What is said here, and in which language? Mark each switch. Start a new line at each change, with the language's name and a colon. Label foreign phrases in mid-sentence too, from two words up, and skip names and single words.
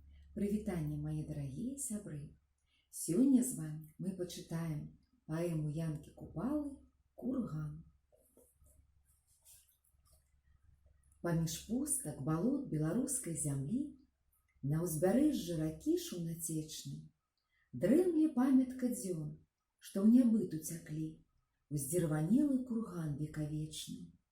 Belarusian: Прывітанне,
Russian: мои дорогие сябры! Сегодня с вами мы почитаем поэму Янкі Купалы «Курган».
Belarusian: Паміж пустак балот беларускай зямлі на ўзбярэжжы ракі шумнацечнай дрэмле памятка дзён, што ў нябыт уцяклі, уздзірванелы курган векавечны.